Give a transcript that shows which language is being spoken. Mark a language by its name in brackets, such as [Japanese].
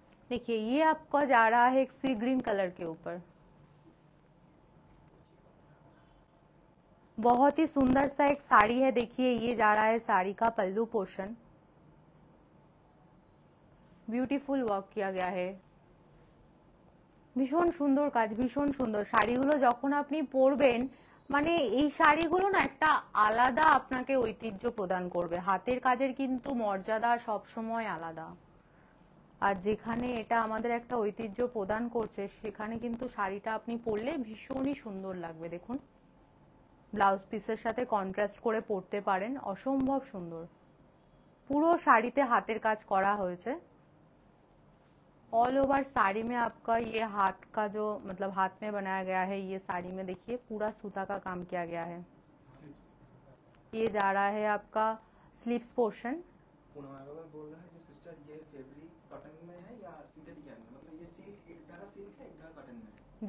[Hindi] देखिए ये आपका जा रहा है एक सी ग्रीन कलर के ऊपर, बहुत ही सुंदर सा एक साड़ी है। देखिए ये जा रहा है साड़ी का पल्लू पोर्शन, ब्यूटीफुल वर्क किया गया है, [Bangla] ভীষণ সুন্দর কাজ, ভীষণ সুন্দর। শাড়িগুলো যখন আপনি পরবেন, মানে এই শাড়িগুলো না একটা আলাদা আপনাকে ঐতিহ্য প্রদান করবে। হাতের কাজের কিন্তু মর্যাদা সব সময় আলাদা, আর যেখানে এটা আমাদের একটা ঐতিহ্য প্রদান করছে সেখানে কিন্তু শাড়িটা আপনি পরলে ভীষণই সুন্দর লাগবে। দেখুন ব্লাউজ পিসের সাথে কন্ট্রাস্ট করে পরতে পারেন, অসম্ভব সুন্দর। পুরো শাড়িতে হাতের কাজ করা হয়েছে। [Hindi] ऑल ओवर साड़ी में आपका ये हाथ का जो मतलब हाथ में बनाया गया है, ये साड़ी में देखिए पूरा सूता का काम किया गया है। ये जा रहा है आपका स्लीव्स पोर्शन। बोल रहा है जो सिस्टर ये फैब्रिक कॉटन में है या सिंथेटिक है, मतलब ये सिल्क, एक धागा सिल्क है, एक धागा कॉटन में है?